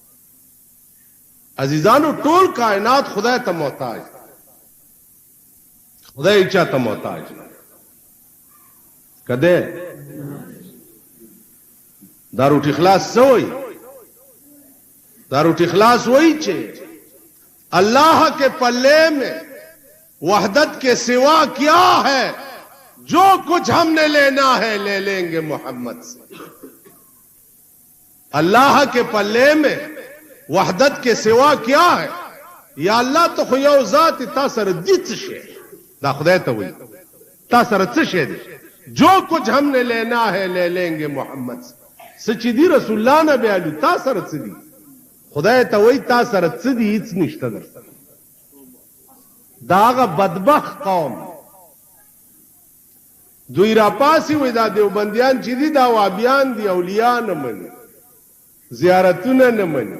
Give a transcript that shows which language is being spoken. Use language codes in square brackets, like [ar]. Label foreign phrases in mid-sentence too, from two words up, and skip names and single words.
[ps] عزیزانو ټول کائنات خدای ته محتاج، خدای چا ته محتاج کده. دا روټي خلاص سوئی، دا روټي خلاص وہی چې [ur] اللہ کے پلے میں وحدت کے سوا کیا ہے، جو کچھ ہم نے لینا ہے لے لیں گے محمد سے. اللہ کے پلے میں وحدت کے سوا کیا ہے؟ [ps] یا اللہ تو خو یو ذات تا سره دي څه شی؟ دا خدای ته وایي تا سره څه شی دی؟ [ur] جو کچھ ہم نے لینا ہے لے لیں گے محمد سے. [ps] څه چې دي رسول الله نه بیالو، تا سره څه دي؟ خدای ته وایي تا سره څه دي؟ هیڅ نشته درسره. دا هغه بدبخت قوم دوی را پاسي وایي دا دیوبندیان چې دي دا وابیان دي، اولیاء نه مني، زیارتونه نه مني.